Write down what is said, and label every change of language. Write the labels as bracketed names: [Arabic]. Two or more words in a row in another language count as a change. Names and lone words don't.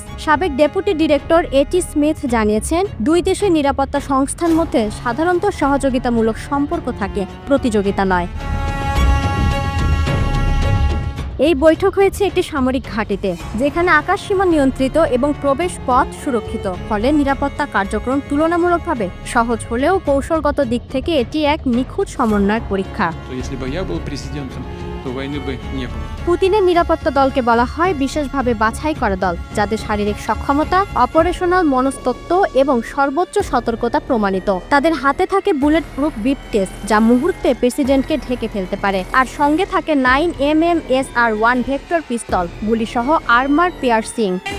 [Bangla] সাবেক [English] deputy director [Bangla] এটি স্মিথ জানিয়েছেন, দুই দেশের নিরাপত্তা সংস্থার মধ্যে সাধারণত সহযোগিতামূলক সম্পর্ক থাকে, প্রতিযোগিতা নয়। এই বৈঠক হয়েছে একটি সামরিক ঘাঁটিতে, যেখানে আকাশসীমা নিয়ন্ত্রিত এবং প্রবেশ পথ সুরক্ষিত। ফলে নিরাপত্তা কার্যক্রম তুলনামূলকভাবে সহজ হলেও কৌশলগত দিক থেকে এটি এক নিখুঁত সমন্বয়ের পরীক্ষা। [Russian] Если бы я был президентом, то войны бы не было. [Bangla] পুতিনের নিরাপত্তা দলকে বলা হয় বিশেষভাবে বাছাই করা দল, যাদের শারীরিক সক্ষমতা, অপারেশনাল মনস্তত্ত্ব এবং সর্বোচ্চ সতর্কতা প্রমাণিত। তাদের হাতে থাকে [English] bullet proof [Bangla] বিপ টেস্ট, যা মুহূর্তে প্রেসিডেন্টকে ঢেকে ফেলতে পারে, আর সঙ্গে থাকে 9mm SR-1 ভেক্টর পিস্তল, গুলিসহ [English] armor piercing.